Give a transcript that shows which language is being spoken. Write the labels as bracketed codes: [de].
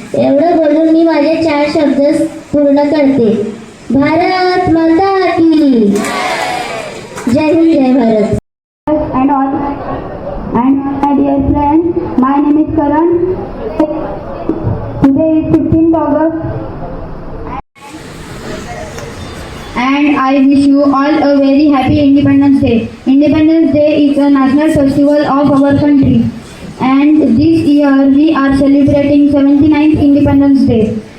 [mr] एवढं बोलून मी माझे 4 शब्द पूर्ण करते. [hi] भारत माता की जय हिंद, जय Bharat. [en] And all, and my dear friends, my name is Karan. Today is 15th August, and I wish you all a very happy Independence Day. Independence Day is a national festival of our country, and this year we are celebrating 79th Independence Day.